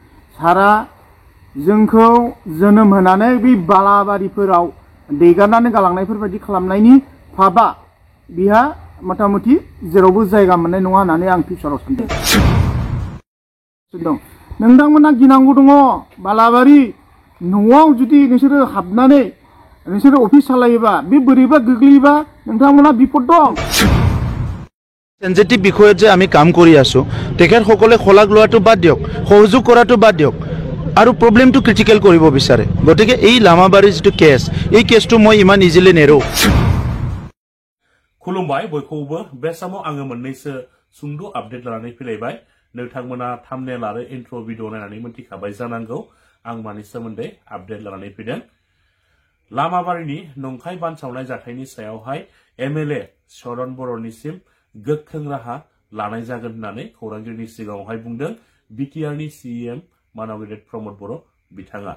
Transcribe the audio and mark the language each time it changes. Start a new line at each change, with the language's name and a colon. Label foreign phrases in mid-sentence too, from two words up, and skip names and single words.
Bodo: सारा जोंखौ जोनोम होनानै बे बालाबारिफोराव दैगारनानै गालांनायफोरबायदि खालामनायनि फाबा बिहा मथामथि जेरावबो जायगा मोननाय नङा होननानै आं फिउचाराव सानदों। नोंथांमोना गिनांगौ दङ बालाबारि न'आव जुदि नोंसोरो हाबनानै नोंसोरो अफिस सालायोबा बे बोरैबा गोग्लैयोबा नोंथांमोना बिपद दं।
Assamese: सेन्सिटिভ বিষয়ত যে আমি কাম কৰি আছো তেখেতসকলে খোলাক লোৱাটো বাদ দিয়ক, সহযোগ কৰাটো বাদ দিয়ক আৰু প্ৰব্লেমটো ক্ৰিটিকেল কৰিব বিচাৰে। গতিকে এই লামাবাৰীৰ যিটো কেছ, এই কেছটো মই ইমান ইজিলি নেৰো।
Bodo: खुलुमबाय बयखौबो बे समाव आङो मोननैसो सुंद' आपडेट लानानै फैलायबाय। नोंथांमोना थाम्बनेल आरो
English: intro video
Bodo: नायनानै मोनथिखाबाय जानांगौ आं मानि सोमोन्दै आपडेट लानानै फैदों। लामाबारिनि नंखाय बानसावनाय जाथायनि सायावहाय एमएलए शरण बर'निसिम गोख्रों राहा लानाय जागोन होननानै खौरांगिरिनि सिगाङावहाय बुंदों बिटिआरनि सीएम मानाव गेदेर प्रमद बर' बिथाङा।